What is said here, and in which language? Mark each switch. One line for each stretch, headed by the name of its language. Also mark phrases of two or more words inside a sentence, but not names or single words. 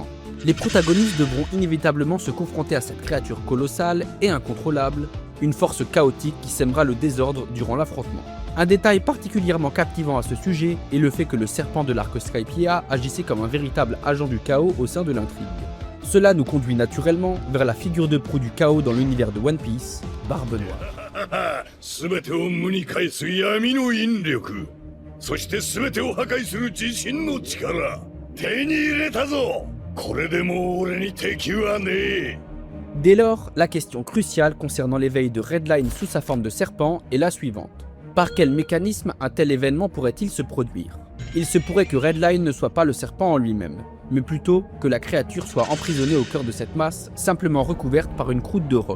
French: Les protagonistes devront inévitablement se confronter à cette créature colossale et incontrôlable, une force chaotique qui sèmera le désordre durant l'affrontement. Un détail particulièrement captivant à ce sujet est le fait que le serpent de l'arc Skypiea agissait comme un véritable agent du chaos au sein de l'intrigue. Cela nous conduit naturellement vers la figure de proue du chaos dans l'univers de One Piece, Barbe Noire.
Japanese: 全てを無に返す闇の引力、そして全てを破壊する自身の力、手に入れたぞ。これでもう俺に敵はねえ。
French: Dès lors, la question cruciale concernant l'éveil de Redline sous sa forme de serpent est la suivante. Par quel mécanisme un tel événement pourrait-il se produire? Il se pourrait que Redline ne soit pas le serpent en lui-même, mais plutôt que la créature soit emprisonnée au cœur de cette masse, simplement recouverte par une croûte de roche.